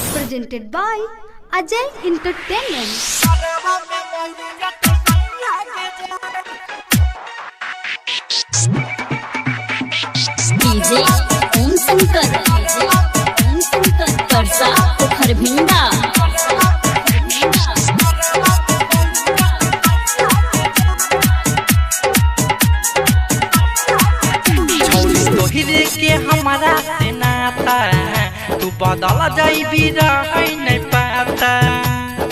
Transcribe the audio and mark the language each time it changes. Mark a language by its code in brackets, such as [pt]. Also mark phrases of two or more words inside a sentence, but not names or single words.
[en] presented by Ajay Entertainment. DJ Om Shankar Parsa Kharbhinda [bho] तोहरे के हमारा से नाता तू बदल जाइबी रही नहीं पाता तू